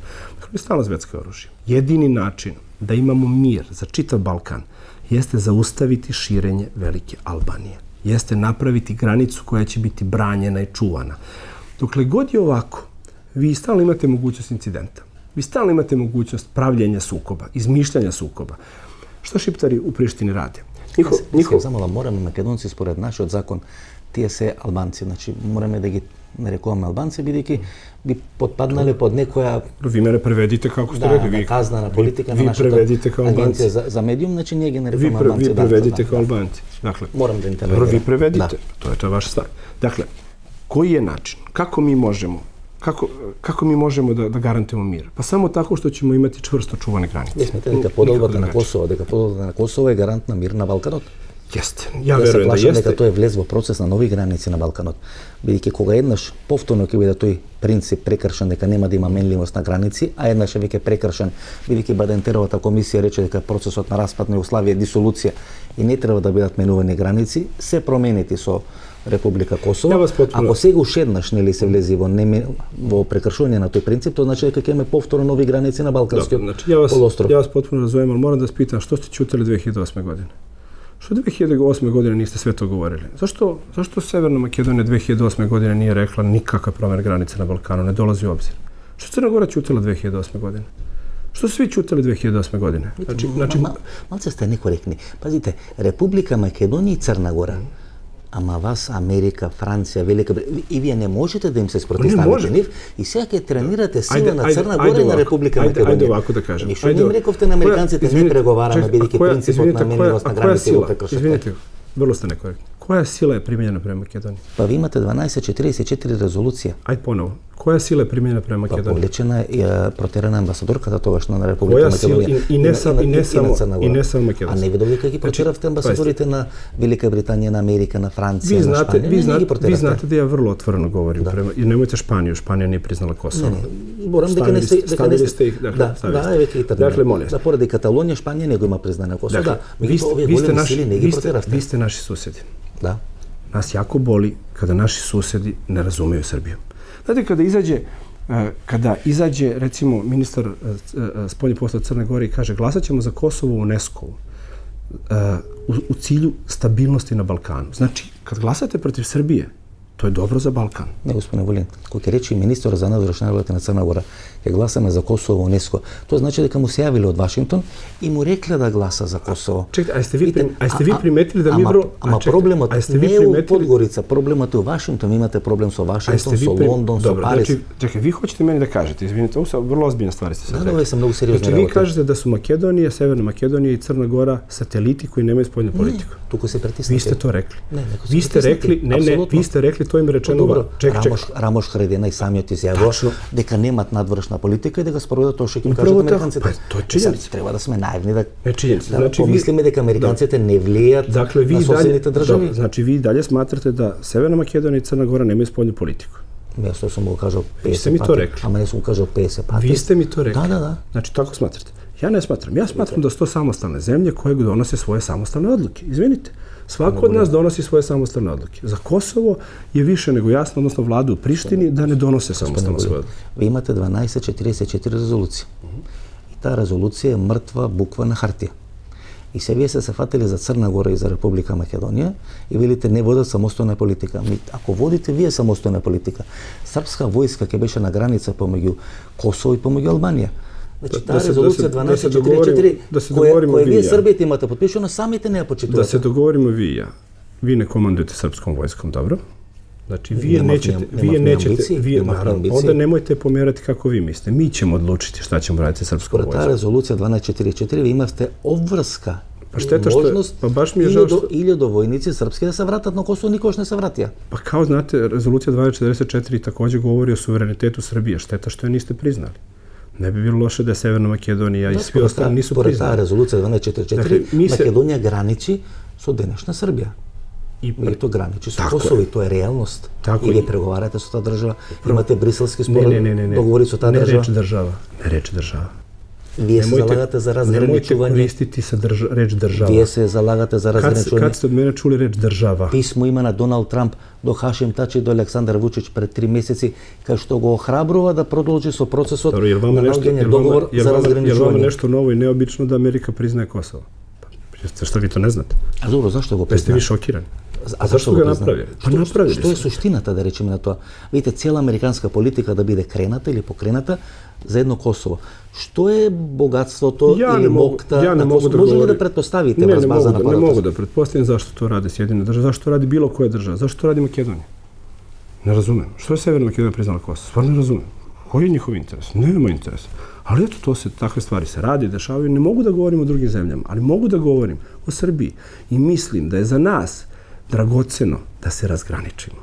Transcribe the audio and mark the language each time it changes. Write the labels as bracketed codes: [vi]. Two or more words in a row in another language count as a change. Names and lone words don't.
[sr] Dakle, stalo zvetsko oružje. Jedini način da imamo mir za čitav Balkan jeste zaustaviti širenje Velike Albanije. Jeste napraviti granicu koja će biti branjena i čuvana. Dokle god je ovako, vi stalno imate mogućnost incidenta. Vi stalno imate mogućnost pravljenja sukoba, izmišljanja sukoba. Što Šiptari u Prištini rade? [mk] Само да мораме македонци според нашиот закон, тие се албанци, значи мораме да ги нарекуваме албанци, бидејќи би подпаднале под некоја [sr] ви мене преведите како сте рекли, ви [mk] казнана политика на нашата агенција за медиум, значи ние ги нарекуваме албанци. [sr] Ви преведите како албанци. Dakle, [mk] морам да интервенирам. [sr] Ви преведите, to je vaš stav. Dakle, koji je način? Kako mi možemo da garantujemo mir? Pa samo tako što ćemo imati čvrsto čuvane granice. [mk] Мислите дека поделбата на Косово е гарант на мир на Балканот? [sr] Jeste. Ja verujem da jeste. [mk] Дека тој е влез во процес на нови граници на Балканот. Бидејќи кога еднаш повторно ќе биде тој принцип прекршен дека нема да има менливост на граници, а еднаш е веќе прекршен бидејќи Бадентеровата комисија рече дека процесот на распад на Југославија е дисолуција и не треба да бидат менувани граници, се променети со Република Косово. Ако сега уште еднаш нели се влези во прекршување на тој принцип, тоа значи дека ќе имаме повторно нови граници на Балканскиот полуостров. [sr] Ја вас потpuno razumem, ali moram da vas pitam što ste ćutali 2008. godine? Što 2008. godine niste sve to govorili? Zašto Severna Makedonija 2008. godine nije rekla nikakva promjena granice na Balkanu, ne dolazi u obzir? Što Crna Gora ćutila 2008. godine? Što svi ćutali 2008. godine? [mk] Малце сте некоректни. Пазите, Република Македонија и Црна Гора, ама вас Америка, Франција, Велика Британија, и вие не можете да им се спротивставите нив, и сега ќе тренирате сила на Црна Гора и на Република Македонија. Ајде овако да кажем. Ништо не им рековте на американците, не преговараме, бидејќи принципот на менливост на граници го прекршите. Извинете, [sr] vrlo ste nekorektni. Koja sila je primijenjena prema Makedoniji? [mk] Pa vi imate 1244 rezolucija. [sr] Ajde ponovo. Koja sila je primijenjena prema Makedoniji? [mk] Pa povlečena je proterana ambasadorkата тогашна на Република Македонија. И не само Македонија. А не видовте како ги протеравте амбасадорите на Велика Британија, на Америка, на Франција, на Шпанија? [sr] Vi znate da ja vrlo otvoreno govorim prema... I nemojte Španiju, Španija nije priznala Kosovo. [mk] Зборам дека не сте... [sr] Ставили сте их, dakle, ставили сте. Dakle, molim. [mk] Да, поради Каталонија, Шпанија не го има признана Косово. [sr] Да, vi ste naši susedi. Da. Nas jako boli kada naši susedi ne razumeju Srbiju. Znate, kada izađe, recimo, ministar spoljnih poslova Crne Gore i kaže glasat ćemo za Kosovo u UNESCO-u u cilju stabilnosti na Balkanu. Znači, kad glasate protiv Srbije, to je dobro za Balkan. [mk] Не, господин Волин, кој ќе рече министер за надворешни работи на Црна Гора, ќе гласаме за Косово во УНЕСКО, тоа значи дека му се јавиле од Вашингтон и му рекле да гласа за Косово. [sr] Чекайте, а сте ви приметили да ми [mk] Ама проблемот не е у Подгорица, проблемот е у Вашингтон, имате проблем со Вашингтон, со Лондон, со Париз. [sr] Чекaj, vi hoćete meni da kažete, izvinite, ovo su vrlo ozbiljne stvari ste sad rekli. Da, sam mnogo seriozno Znači, vi kažete da su Makedonija, Severna Makedonija i Crna Gora sateliti koji nemaju spoljnu politiku. [mk] Туку се притиснате. [sr] Vi ste to rekli. Vi ste rekli, vi ste rekli, to im je rečeno. [mk] Рамош Харадина и самиот изјавува дека немат надворешна политика и дека спроведат тоа што ќе им кажат американците. Тоа е чинjenica. Треба да сме наивни да Значи помислиме дека американците не влијат на соседните држави. [sr] Значи ви далje smatrate da Severna Makedonija i Crna Gora nemaju spoljnu politiku. [mk] Јас тоа сум го кажал 50 пати. [sr] Vi ste mi to rekli. [mk] Ама не сум кажал 50 пати. [sr] Vi ste mi to rekli. Da. Znači, tako smatrate. Ja ne smatram. Ja smatram da su to samostalne zemlje koje donose svoje samostalne odluke. Izvinite. Svako od nas donosi svoje samostalne odluke. Za Kosovo je više nego jasno, odnosno vladu u Prištini, da ne donose samostalne svoje odluke. [mk] Vi imate 1244 rezolucije. I ta rezolucija je mrtva bukva na хартија. И се вие се фатили за Црна Гора и за Република Македонија и велите не водат самостојна политика. Ако водите вие самостојна политика, српска војска ќе беше на граница помеѓу Косово и помеѓу Албанија. Значи, таа резолуција 1244, која вие Србијата имате подпишано, самите не ја почитувате. [sr] Da se dogovorimo vi i ja. Vi ne komandujete srpskom vojskom, dobro? Znači, vi nećete, onda nemojte pomerati kako vi mislite. Mi ćemo odlučiti šta ćemo raditi sa srpskom vojskom. [mk] Та резолуција 1244, ви имавте обврска [sr] Pa šteta što, pa baš mi je žao što... [mk] Или до војници српски да се вратат на Косово, никој уште не се вратија. [sr] Pa kao znate, rezolucija 1244 također govori o suverenitetu Srbije. Šteta što je niste priznali. Ne bi bilo loše da je Severna Makedonija i svi ostali nisu priznali. [mk] Покрај таа резолуција 1244, Македонија граничи со денешна Србија. И тоа граничи со Косово и тоа е реалност. И вие преговарате со таа држава, имате бриселски спогодба, договори со таа држава. [sr] Ne reč država. [mk] Вие се залагате за разграничување. [sr] Nemojte koristiti sa reč država. [mk] Вие се залагате за разграничување. [sr] Kad ste od mene čuli reč država? [mk] Pismo ima na Donald Trump do Hašim Tači do Aleksandar Vučić pred 3 mjeseci, kao što go ohrabrува da продолжи со процесот на наоѓање договор за разграничување. [sr] Je vama nešto novo i neobično da Amerika priznaje Kosovo? Što vi to ne znate? [mk] A dobro, zašto го признаje? [sr] Jeste vi šokirani? A zašto ga napravili? Pa napravili [mk] Што е суштината, да речеме, на тоа? Видите, цела американска политика да биде крената или покрената за едно Косово. Што е богатството или мокта на Косово? Може ли да претпоставите врз база на [sr] Не могу да претпоставим заšto to rade Sjedinjene države, zašto to radi bilo koja država, zašto to radi Makedonija? Ne razumem. Što je Severna Makedonija priznala Kosovo? Stvarno ne razumem. Koji je njihov interes? Nema interesa. Ali eto, takve stvari se radi, dešavaju. Ne mogu da govorim o drugim zemljama, ali mogu da govorim o Srbiji. I mislim da je za nas dragoceno da se razgraničimo.